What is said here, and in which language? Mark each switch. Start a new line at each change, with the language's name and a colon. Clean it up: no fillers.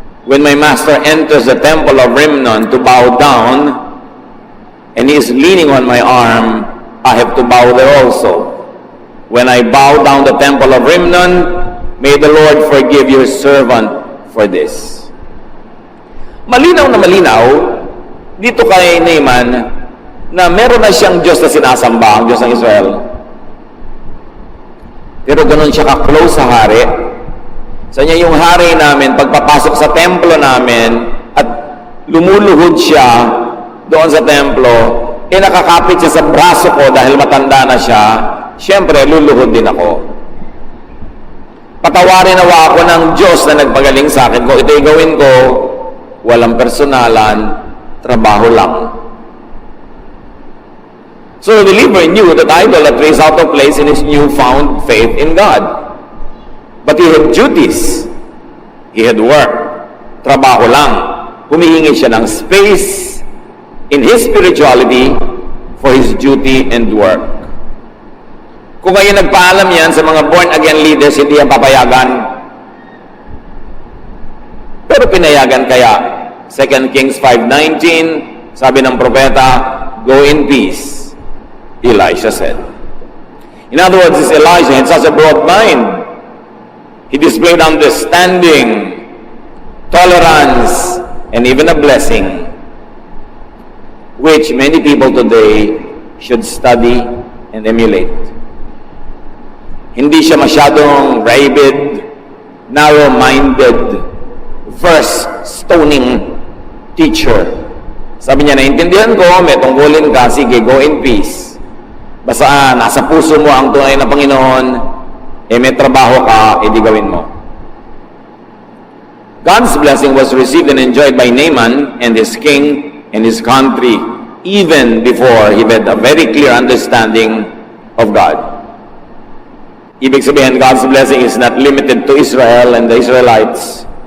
English: When my master enters the temple of Rimmon to bow down, and he is leaning on my arm, I have to bow there also. When I bow down the temple of Rimmon, may the Lord forgive your servant for this.
Filipino: Malinaw na malinaw dito kay Naaman na meron na siyang Diyos na sinasamba, ang Diyos ng Israel. Pero ganun siya ka-close sa hari. Sa niya yung hari namin, pagpapasok sa templo namin, at lumuluhod siya doon sa templo, nakakapit siya sa braso ko dahil matanda na siya, siyempre, luluhod din ako. Patawarin nawa ako ng Diyos na nagpagaling sa akin. Kung ito'y gawin ko, walang personalan, trabaho lang.
English: So the believer knew that idolatry is out of place in his newfound faith in God. But he had duties. He had work.
Filipino: Trabaho lang. Humihingi siya ng
English: space in his spirituality for his duty and work.
Filipino: Kung ngayon nagpaalam yan sa mga born-again leaders, hindi yan papayagan. Pero pinayagan kaya. 2 Kings 5:19, sabi ng propeta,
English: go in peace. Elisha said. In other words, this Elisha had such a broad mind. He displayed understanding, tolerance, and even a blessing, which many people today should study and emulate.
Filipino: Hindi siya masyadong
English: rabid, narrow-minded, verse-stoning teacher.
Filipino: Sabi niya, naintindihan ko, may tungkulin ka, sige,
English: go in peace.
Filipino: Basta nasa puso mo ang tunay na Panginoon, may trabaho ka, di gawin mo.
English: God's blessing was received and enjoyed by Naaman and his king and his country, even before he had a very clear understanding of God.
Filipino: Ibig sabihin,
English: God's blessing is not limited to Israel and the Israelites.